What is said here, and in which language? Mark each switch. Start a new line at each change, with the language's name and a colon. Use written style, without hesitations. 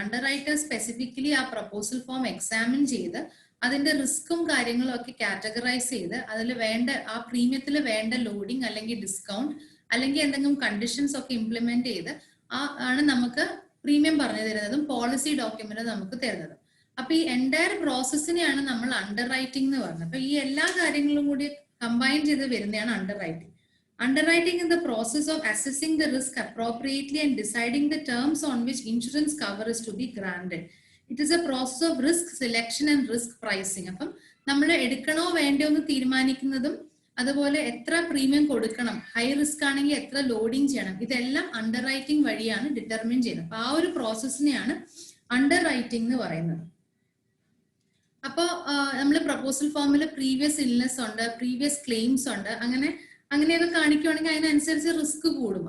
Malayalam: Under writers specifically ആ proposal form examine ചെയ്ത് അതിന്റെ റിസ്ക്കും കാര്യങ്ങളും ഒക്കെ കാറ്റഗറൈസ് ചെയ്ത് അതിൽ വേണ്ട ആ പ്രീമിയത്തിൽ വേണ്ട ലോഡിംഗ് അല്ലെങ്കിൽ ഡിസ്കൗണ്ട് അല്ലെങ്കിൽ എന്തെങ്കിലും കണ്ടീഷൻസ് ഒക്കെ ഇംപ്ലിമെന്റ് ചെയ്ത് ആണ് നമുക്ക് പ്രീമിയം പറഞ്ഞു തരുന്നതും പോളിസി ഡോക്യുമെന്റ് നമുക്ക് തരുന്നതും. അപ്പൊ ഈ എൻറ്റയർ പ്രോസസ്സിനെയാണ് നമ്മൾ അണ്ടർ റൈറ്റിംഗ് എന്ന് പറയുന്നത്. അപ്പൊ ഈ എല്ലാ കാര്യങ്ങളും കൂടി കമ്പൈൻ ചെയ്ത് വരുന്നതാണ് under writing.
English: Underwriting is the process of assessing the risk appropriately and deciding the terms on which insurance cover is to be granted. It is a process of risk selection and risk pricing.
Malayalam: അപ്പം നമ്മൾ എടുക്കണോ വേണ്ടോ എന്ന് തീരുമാനിക്കുന്നതും അതുപോലെ എത്ര premium കൊടുക്കണം, high risk ആണെങ്കിൽ എത്ര ലോഡിംഗ് ചെയ്യണം, ഇതെല്ലാം അണ്ടർ റൈറ്റിംഗ് വഴിയാണ് ഡിറ്റർമിൻ ചെയ്യുന്നത്. അപ്പൊ ആ ഒരു പ്രോസസ്സിനെയാണ് അണ്ടർ റൈറ്റിംഗ് എന്ന് പറയുന്നത്. അപ്പോൾ നമ്മൾ പ്രപ്പോസൽ ഫോമിൽ പ്രീവിയസ് ഇൽനെസ് ഉണ്ട്, പ്രീവിയസ് ക്ലെയിംസ് ഉണ്ട്, അങ്ങനെയൊക്കെ കാണിക്കുവാണെങ്കിൽ അതിനനുസരിച്ച് റിസ്ക് കൂടും.